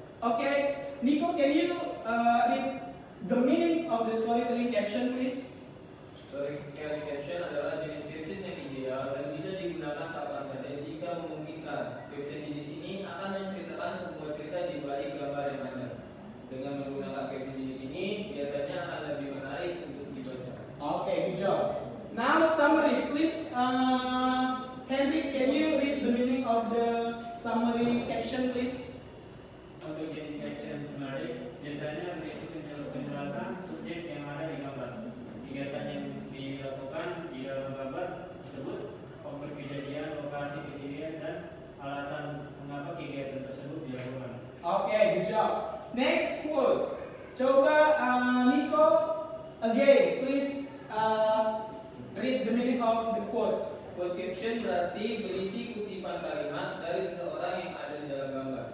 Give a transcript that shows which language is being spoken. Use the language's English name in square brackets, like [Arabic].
[English] Okay, Nico, can you read the meanings of the storytelling caption, please? [Indonesian] Storytelling caption adalah jenis caption yang ideal dan bisa digunakan kapan saja jika memungkinkan. Caption jenis ini akan menceritakan sebuah cerita di balik gambar yang ada. Dengan menggunakan caption jenis ini, biasanya akan lebih menarik untuk dibaca. [English] Okay, good job. Now summary, please. Henry, can you read the meaning of the summary caption, please? [Indonesian] Untuk jenis caption summary biasanya berisi penjelasan subjek yang ada di gambar, kegiatan yang dilakukan di dalam gambar tersebut, konkret kejadian, lokasi kejadian, dan alasan mengapa kegiatan tersebut dilakukan. [English] Okay, good job. Next quote. [Indonesian] Coba [English] Nico, again, please read the meaning of the quote. [Indonesian] Quote caption berarti berisi kutipan kalimat dari seseorang yang ada di dalam gambar.